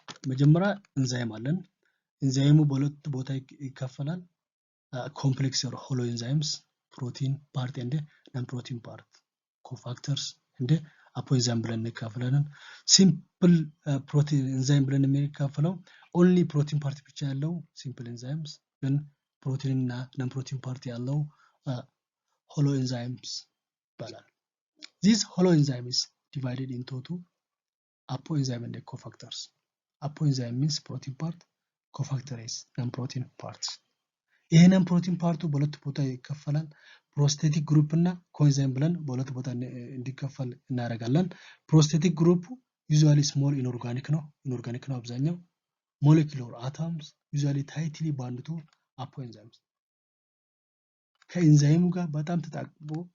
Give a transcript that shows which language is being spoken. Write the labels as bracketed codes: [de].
[am] መጀመሪያ ኤንዛይም አለን። ኤንዛይሙ በሁለት ቦታ ይከፈላል። ኮምፕሌክስ ኦር ሆሎ ኤንዛይምስ ፕሮቲን ፓርት እንደ ነን ፕሮቲን ፓርት ኮፋክተርስ እንደ አፖኤንዛይም ብለን እንካፈላለን። ሲምፕል ፕሮቲን ኤንዛይም ብለን የሚካፈለው ኦንሊ ፕሮቲን ፓርት ብቻ ያለው ሲምፕል ኤንዛይምስ፣ ግን ፕሮቲን እና ነን ፕሮቲን ፓርት ያለው ሆሎ ኤንዛይምስ ይባላል። [en] These hollow enzymes divided into two apoenzyme and cofactors. Apoenzyme means protein part, cofactor is non-protein parts. [am] ይሄ ነን ፕሮቲን ፓርቱ በሁለት ቦታ ይከፈላል። ፕሮስቴቲክ ግሩፕ እና ኮኤንዛይም ብለን በሁለት ቦታ እንዲከፈል እናደርጋለን። ፕሮስቴቲክ ግሩፕ ዩዙዋሊ ስሞል ኢንኦርጋኒክ ነው አብዛኛው። [en] ሞለኪውላር አተምስ ዩዙዋሊ ታይትሊ ባንድ ቱ አፖኤንዛይምስ። [am] ከኤንዛይሙ ጋር በጣም ተጣብቆ